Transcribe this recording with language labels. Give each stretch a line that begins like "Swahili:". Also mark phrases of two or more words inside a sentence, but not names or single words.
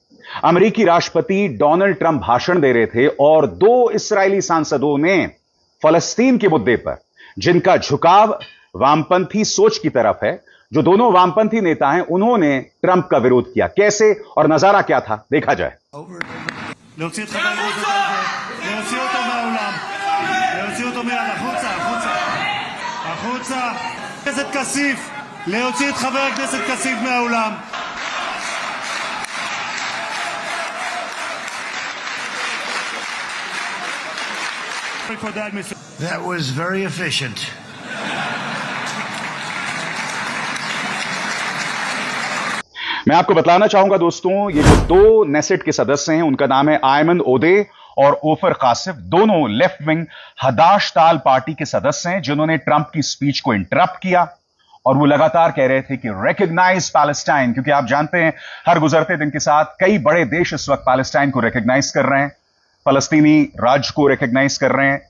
Hindi: अमेरिकी राष्ट्रपति डोनाल्ड ट्रंप भाषण दे रहे थे और 2 इस्राएली सांसदों ने फलस्तीन के मुद्दे पर, जिनका झुकाव वामपंथी सोच की तरफ है, जो दोनों वामपंथी नेता हैं, उन्होंने ट्रंप का विरोध किया। कैसे और नजारा क्या था, देखा जाए।
Hebrew: להוציא את חבר הכנסת הזה, להוציא אותו מהאולם, להוציא אותו מיד, החוצה, החוצה, החוצה. הכנסת כסיף, להוציא את חבר הכנסת כסיף מהאולם.
English: That was very efficient.
Hindi: मैं आपको बताना चाहूंगा दोस्तों, ये जो 2 नेसेट के सदस्य हैं, उनका नाम है आयमन ओदे और ओफर कासिफ। दोनों
English: left wing
Hindi: हदाशताल पार्टी के सदस्य हैं, जिन्होंने ट्रंप की स्पीच को इंटरप्ट किया और वो लगातार कह रहे थे कि
English: recognize Palestine,
Hindi: क्योंकि आप जानते हैं हर गुजरते दिन के साथ कई बड़े देश इस वक्त पैलेस्टाइन को रिकॉग्नाइज कर रहे हैं, फलस्तीनी राज्य को रिकॉग्नाइज कर रहे हैं।